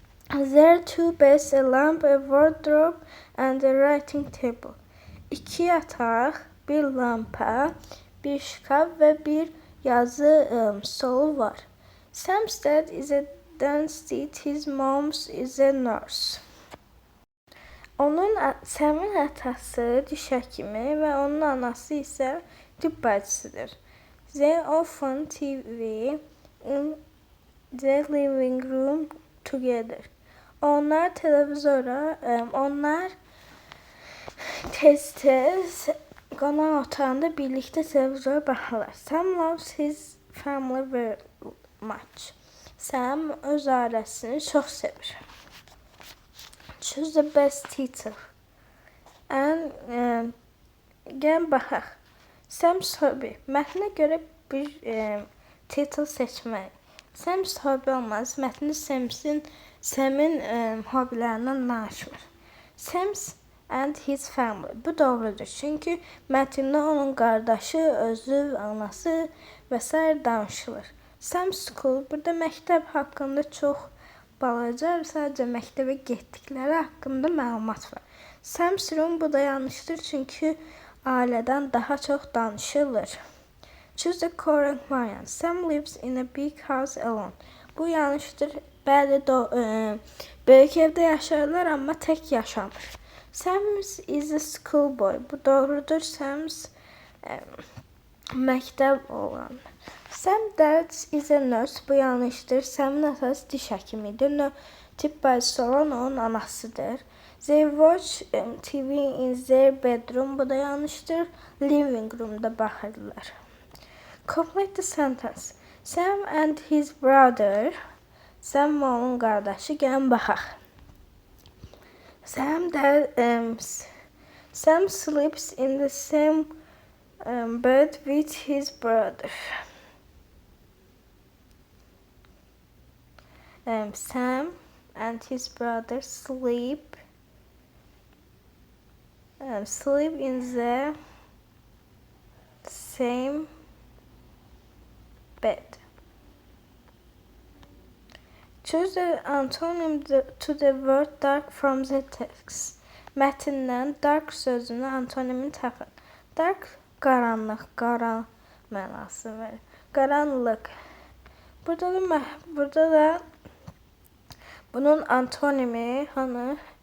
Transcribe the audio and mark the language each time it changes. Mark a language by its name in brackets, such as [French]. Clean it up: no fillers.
[English] There are 2 beds, a lamp, a wardrobe and a writing table. [Azerbaijani] 2 yataq, 1 lampa, 1 şkaf və 1 yazı stolu var. [English] Sam's dad is a dentist, his mom is a nurse. [Azerbaijani] Sam'in atası diş həkimi və onun anası isə tibb bacısıdır. [English] They often TV in the living room together. [Azerbaijani] Onlar tez qonaq otağında birlikdə televizora baxırlar. [English] Sam loves his family very much. [Azerbaijani] Sam öz ailəsini çox sevir. [English] Choose the best teacher. [Azerbaijani] Gəlin baxaq. [English] Sam's hobby. [Azerbaijani] Mətnə görə bir title seçmək. Sams hobi olmaz. Mətndə Sam'in hobilərindən danışmır. [English] Sams and his family. [Azerbaijani] Bu doğrudur. Çünki mətndə onun qardaşı, özü, anası və s. danışılır. [English] Sam's school. [Azerbaijani] Burada məktəb haqqında çox balaca, sadəcə məktəbə getdikləri haqqında məlumat var. [English] Sam's room. [Azerbaijani] Bu da yanlışdır. Çünki ailədən daha çox danışılır. [English] Choose the correct variant. Sam lives in a big house alone. [Azerbaijani] Bu yanlışdır. Bəli, böyük evdə yaşarlar, amma tək yaşamır. [English] Sam is a schoolboy. [Azerbaijani] Bu doğrudur. Sam məktəb oğlanı. [English] Sam dad is a nurse. [Azerbaijani] Bu yanlışdır. Sam'ın atası diş həkimidir. Tibb bacısı olan onun anasıdır. [English] They watch TV in their bedroom. [Azerbaijani] Bu da yanlışdır. Living room'da baxırlar. [English] Complete the sentence. Sam and his brother. [Azerbaijani] Sam və onun qardaşı. Gəlin baxaq. [English] Sam sleeps in the same bed with his brother. Sam and his brother sleep in the same bed. Choose the antonym to the word dark from the text. [Azerbaijani] Mətndən dark sözünün antonimini tapın. Dark qaranlıq, qara mənası verir. Qaranlıq. Burada da bunun antonimi hanı?